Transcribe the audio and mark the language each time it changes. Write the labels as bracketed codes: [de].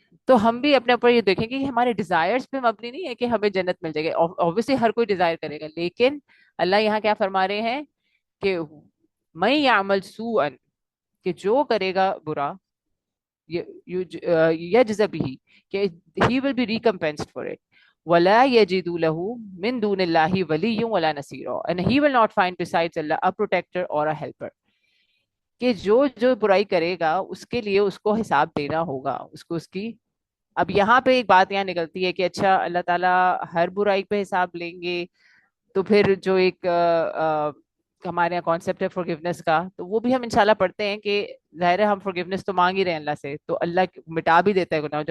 [ur] تو ہم بھی اپنے اوپر یہ دیکھیں گے کہ ہمارے ڈیزائرز پہ مبنی نہیں ہے کہ ہمیں جنت مل جائے گی. اوبویسلی ہر کوئی ڈیزائر کرے گا، لیکن اللہ یہاں کیا فرما رہے ہیں کہ [ar] میں یعمل سوءا، [ur] کہ جو کرے گا برا [ar] يجز به, [en] کہ he will be recompensed for it. [ar] وَلَا يَجِدُ لَهُ مِن دُونِ اللَّهِ وَلِيٌّ وَلَا نَصِيرٌ, [en] and he will not find besides Allah a protector or a helper. [ur] کہ جو برائی کرے گا اس کے لیے اس کو حساب دینا ہوگا, اس کو اس کی. اب یہاں پہ ایک بات یہاں نکلتی ہے کہ اچھا اللہ تعالیٰ ہر برائی پہ حساب لیں گے, تو پھر جو ایک ہمارے یہاں کانسیپٹ ہے فورگیونیس کا, تو وہ بھی ہم انشاءاللہ پڑھتے ہیں کہ ظاہر ہے ہم فورگیونیس تو مانگ ہی رہے ہیں اللہ سے, تو اللہ مٹا بھی دیتا ہے گناہ.